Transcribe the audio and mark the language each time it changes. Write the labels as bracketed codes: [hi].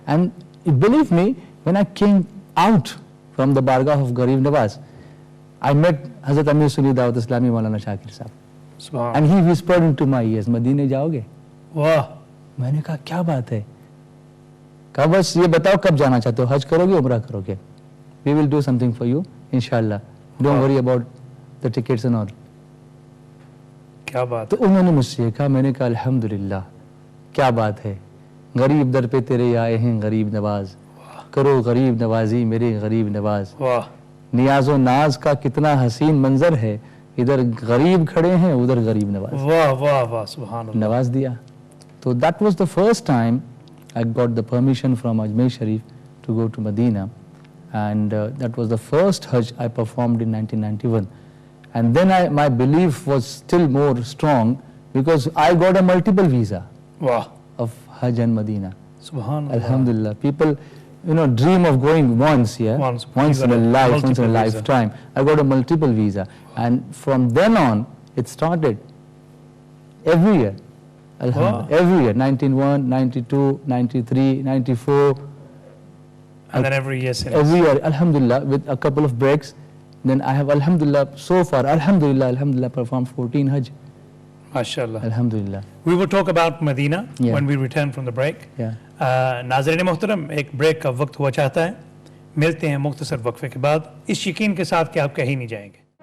[en] And believe me, when I came out from the bargah of Gharib Nawaz, I met Hazrat Amir Sunni Dawat Islami, Maulana Shakir Sahab. And he whispered into my ears, [hi] Medina jaoge? [en] Wow. [hi] मैंने कहा क्या बात है? कहा बस ये बताओ कब जाना चाहते हो, हज करोगे उम्रा करोगे? [en] We will do something for you, inshallah. Don't worry about the tickets and all. [hi] क्या बात? तो उन्होंने मुझसे कहा, मैंने कहा अल्हम्दुलिल्लाह, क्या बात है? गरीब दर पे तेरे आए हैं गरीब नवाज, करो गरीब नवाजी मेरे गरीब नवाज. वाह. नियाज़ो नाज का कितना हसीन मंजर है, इधर गरीब खड़े हैं उधर गरीब नवाज. वाह वाह वाह. सुभान अल्लाह. नवाज दिया. [en] So that was the first time I got the permission from Ajmer Sharif to go to Medina, and that was the first Hajj I performed in 1991. And then my belief was still more strong because I got a multiple visa. Wow. Of Hajj and Medina. Subhanallah. Alhamdulillah. People, dream of going once, yeah? Once in a life, once in a lifetime. I got a multiple visa. And from then on, it started every year. Alhamdulillah. Wow. Every year. 91, 92, 93, 94. And then every year since. Every year, alhamdulillah, with a couple of breaks. Then I have, alhamdulillah, so far, alhamdulillah, performed 14 Hajj. MashaAllah. Alhamdulillah. We will talk about Medina when we return from the break. Yeah. [hi] नाज़रीन मोहतरम, एक break का वक्त हुआ चाहता है. मिलते हैं मुख्तसर वक्फे के बाद, इस यकीन के साथ कि आप कहीं नहीं जाएंगे.